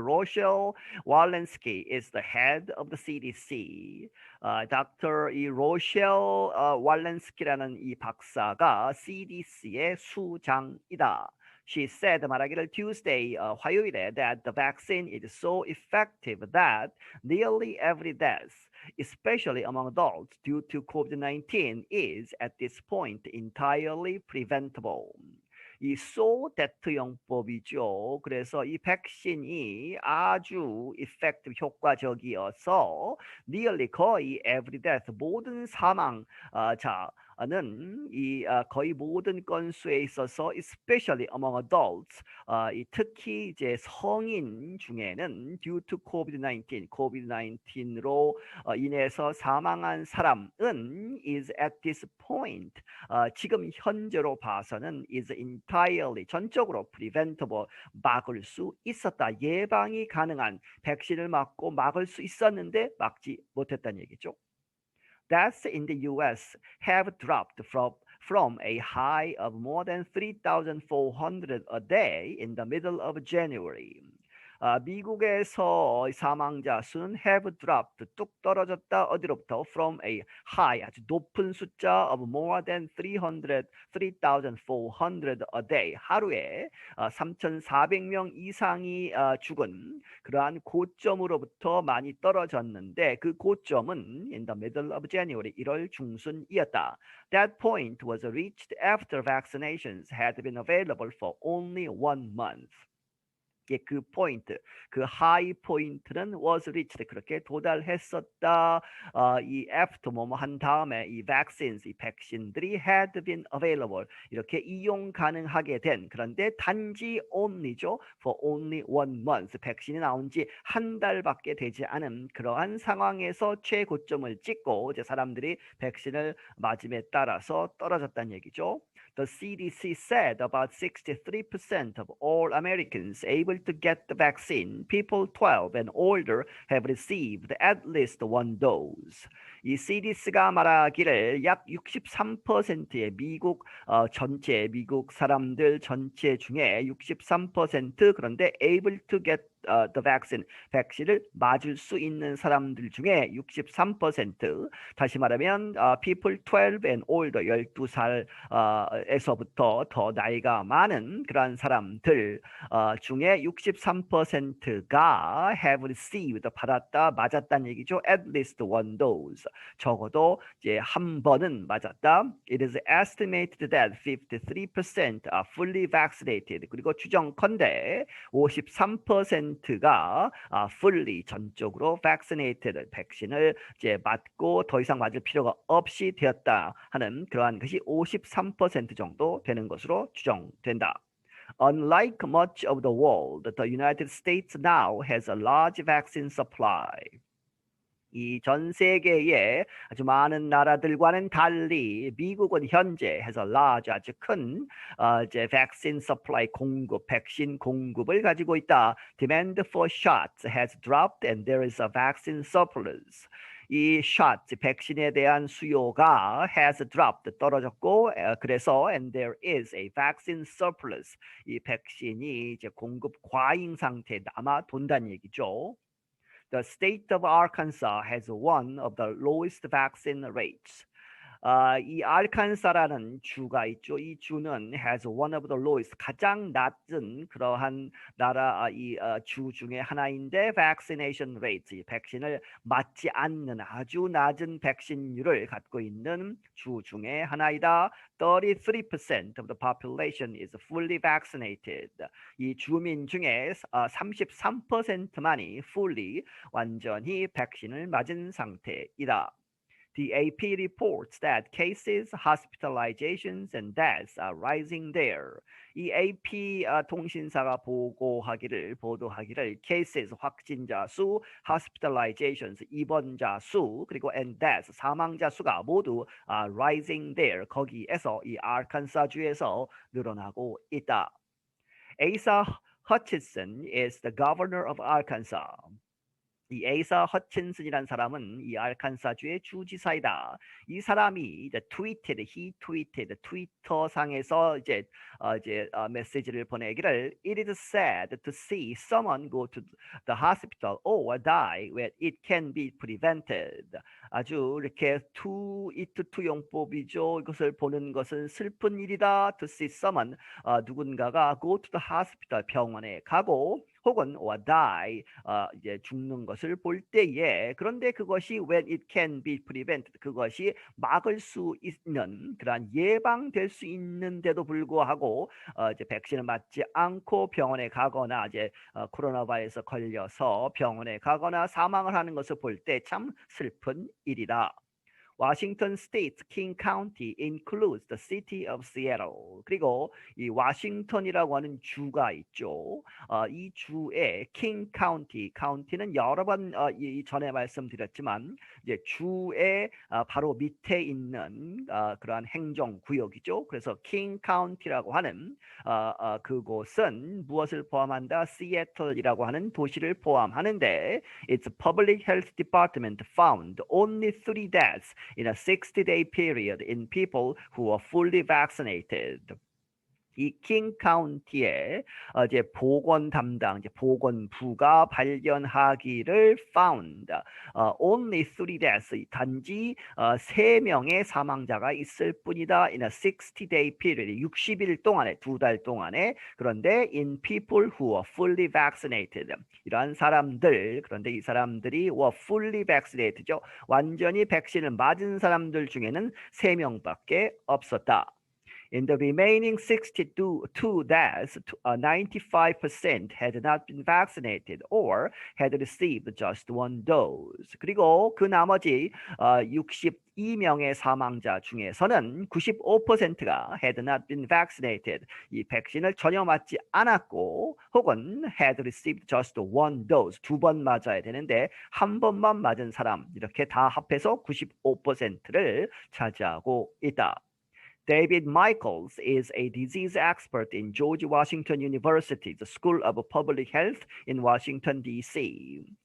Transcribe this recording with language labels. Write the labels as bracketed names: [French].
[English] Rochelle Walensky is the head of the CDC. Dr. [Korean] Rochelle Walensky라는 이 박사가 CDC의 수장이다. [English] She said [Korean] 말하기를 [English] Tuesday [Korean] 화요일에 [English] that the vaccine is so effective that nearly every death, especially among adults due to COVID-19, is at this point entirely preventable. [Korean] 이 so that 용법이죠. 그래서 이 백신이 아주 effective 효과적이어서 nearly 거의 [English] every death [Korean] 모든 사망자 이 거의 모든 건수에 있어서 [English] especially among adults [Korean] 특히 이제 성인 중에는 [English] due to COVID-19로 [Korean] 인해서 사망한 사람은 [English] is at this point [Korean] 지금 현재로 봐서는 [English] is entirely [Korean] 전적으로 preventable 막을 수 있었다. 예방이 가능한 백신을 맞고 막을 수 있었는데 막지 못했다는 얘기죠. [English] Deaths in the U.S. have dropped from a high of more than 3,400 a day in the middle of January. [Korean] 미국에서 사망자 수는 [English] have dropped, [Korean] 뚝 떨어졌다. 어디로부터? [English] From a high, [Korean] 아주 높은 숫자 [English] of more than 3,400 a day. [Korean] 하루에 3,400명 이상이 죽은 그러한 고점으로부터 많이 떨어졌는데 그 고점은 [English] in the middle of January, [Korean] 1월 중순이었다. [English] That point was reached after vaccinations had been available for only 1 month. [Korean] 그 포인트, 그 하이 포인트는 was reached 그렇게 도달했었다. 이 after 뭐뭐 한 다음에 이 vaccines, 이 백신들이 [English] had been available [Korean] 이렇게 이용 가능하게 된 그런데 단지 only죠. [English] For only 1 month [Korean] 백신이 나온 지 한 달밖에 되지 않은 그러한 상황에서 최고점을 찍고 이제 사람들이 백신을 맞음에 따라서 떨어졌다는 얘기죠. [English] The CDC said about 63% of all Americans able to get the vaccine, people 12 and older, have received at least 1 dose. [Korean] 이 CDC가 말하기를 약 63%의 미국 미국 사람들 전체 중에 63% 그런데 [English] able to get the vaccine, [Korean] 백신을 맞을 수 있는 사람들 중에 63%, 다시 말하면 [English] people 12 and older, [Korean] 12살에서부터 더 나이가 많은 그런 사람들 중에 63%가 [English] have received, [Korean] 받았다, 맞았다는 얘기죠. [English] At least 1 dose. [Korean] 적어도 이제 한 번은 맞았다. [English] It is estimated that 53% are fully vaccinated. [Korean] 그리고 추정컨대 53%가 fully 전적으로 vaccinated 백신을 이제 맞고 더 이상 맞을 필요가 없이 되었다 하는 그러한 것이 53% 정도 되는 것으로 추정된다. [English] Unlike much of the world, the United States now has a large vaccine supply. [Korean] 이 전 세계의 아주 많은 나라들과는 달리 미국은 현재 [English] has a large [Korean] 아주 큰 이제 [English] vaccine supply [Korean] 공급, 백신 공급을 가지고 있다. [English] Demand for shots has dropped and there is a vaccine surplus. 이 shot, [Korean] 백신에 대한 수요가 [English] has dropped, [Korean] 떨어졌고 그래서 [English] and there is a vaccine surplus. [Korean] 이 백신이 이제 공급 과잉 상태에 남아 돈다는 얘기죠. [English] The state of Arkansas has one of the lowest vaccine rates. [Korean] 이 알칸사라는 주가 있죠. 이 주는 [English] has one of the lowest [Korean] 가장 낮은 그러한 나라 주 중에 하나인데 [English] vaccination rates [Korean] 백신을 맞지 않는 아주 낮은 백신율을 갖고 있는 주 중에 하나이다. [English] 33% of the population is fully vaccinated. [Korean] 이 주민 중에 33%만이 fully 완전히 백신을 맞은 상태이다. [English] The AP reports that cases, hospitalizations, and deaths are rising there. [Korean] 이 AP 통신사가 보도하기를 cases 확진자 수, hospitalizations 입원자 수, 그리고 [English] and deaths [Korean] 사망자 수가 모두 [English] rising there [Korean] 거기에서 이 아칸사 주에서 늘어나고 있다. [English] Asa Hutchinson is the governor of Arkansas. [Korean] 이 에이사 허친슨이라는 사람은 이 알칸사주의 주지사이다. 이 사람이 이제 [English] he tweeted [Korean] 트위터상에서 이제 메시지를 보내기를 [English] It is sad to see someone go to the hospital or die when it can be prevented. [Korean] 아주 이렇게 투용법이죠. 이것을 보는 것은 슬픈 일이다. [English] To see someone [Korean] 누군가가 [English] go to the hospital [Korean] 병원에 가고 혹은 [English] or die [Korean] 이제 죽는 것을 볼 때에 그런데 그것이 [English] when it can be prevented [Korean] 그것이 막을 수 있는 그러한 예방될 수 있는데도 불구하고 이제 백신을 맞지 않고 병원에 가거나 이제 코로나 바이러스 걸려서 병원에 가거나 사망을 하는 것을 볼 때 참 슬픈 일이다. [English] Washington State's King County includes the city of Seattle. [Korean] 그리고 이 워싱턴이라고 하는 주가 있죠. 이 주의 King County, county는 여러 번 전에 말씀드렸지만 이제 주의 바로 밑에 있는 그러한 행정구역이죠. 그래서 King County라고 하는 그곳은 무엇을 포함한다? [English] Seattle [Korean] 이라고 하는 도시를 포함하는데 [English] its public health department found only 3 deaths in a 60-day period in people who were fully vaccinated. [Korean] 이 킹 카운티의 이제 보건 담당, 이제 보건부가 발견하기를 [English] found only 3 deaths [Korean] 단지 3명의 사망자가 있을 뿐이다. [English] In a 60-day period [Korean] 60일 동안에 2달 동안에 그런데 [English] in people who are fully vaccinated [Korean] 이러한 사람들 그런데 이 사람들이 [English] were fully vaccinated죠. [Korean] 완전히 백신을 맞은 사람들 중에는 3명밖에 없었다. [English] In the remaining 62 deaths, 95% had not been vaccinated or had received just one dose. [Korean] 그리고 그 나머지 62명의 사망자 중에서는 95%가 [English] had not been vaccinated. [Korean] 이 백신을 전혀 맞지 않았고 혹은 [English] had received just one dose. [Korean] 2번 맞아야 되는데 한 번만 맞은 사람 이렇게 다 합해서 95%를 차지하고 있다. [English] David Michaels is a disease expert in George Washington University, the School of Public Health in Washington, D.C.